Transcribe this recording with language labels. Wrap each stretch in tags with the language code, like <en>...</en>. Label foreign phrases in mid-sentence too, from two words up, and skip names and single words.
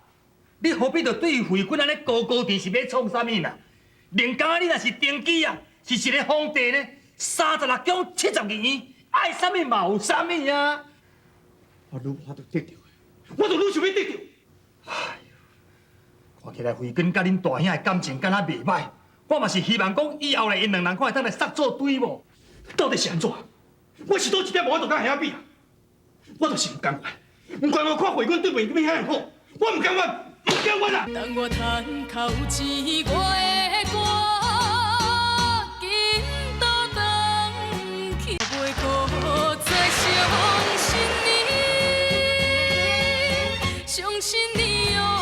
<nan>你何必着对回滚安尼高高低是要创啥物啦？连讲啊，你若是登基啊，是一个皇帝呢，36宫72院，爱啥物嘛有啥物啊！我愈无得得到的，我就愈想要得到。哎呦，看起来回滚甲恁大兄的感情敢若袂歹， 我嘛是希望讲以后咧，因两人可会当来杀做对无？到底是安怎？我是倒一点无法度甲兄比啊！我就是唔甘愿，唔甘愿看慧君对袂比遐好，我唔甘愿，唔甘愿啊！当我叹口气，我的歌紧倒转去，袂搁再相信你，相信你哦。</nan>